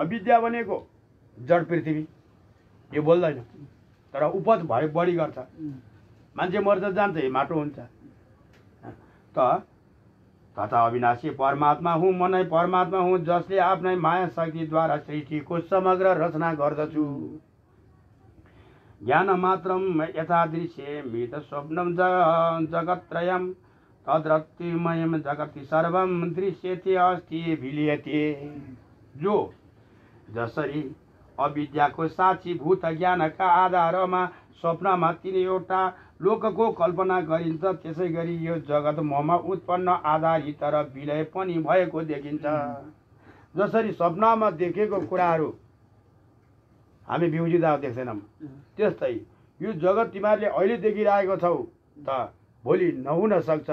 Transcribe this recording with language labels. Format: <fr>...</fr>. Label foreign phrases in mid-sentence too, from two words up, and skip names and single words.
<ne>अविद्या भनेको जड पृथ्वी, यो बोल्दैन तर उपज भए बढी गर्छ। मान्छे मर्छ जान्छ, माटो हुन्छ। तथा अविनाशी परमात्मा हुँ, म नै परमात्मा हुँ, जसले आफ्नै माया शक्तिद्वारा सृष्टिको समग्र रचना गर्दछु।</ne> <sa>ज्ञान मात्रम यथादृश्ये मृत स्वप्नम जगत्त्रयम् तद्रतिमयम जगति सर्वम दृश्यते अस्ति विलीयते।</sa> <ne>जो जसरी अविद्याको साक्षी भूत ज्ञानका आधारमा स्वप्नमा तीनवटा लोकको कल्पना गरिन्छ, त्यसै गरी यो जगत ममा उत्पन्न आधारित र विलय पनि भएको देखिन्छ। जसरी स्वप्नमा देखेको कुराहरू हामी बिउजिँदा देख्दैनौँ, त्यस्तै यो जगत तिमीहरूले अहिले देखिरहेको छौ त भोलि नहुन सक्छ।</ne>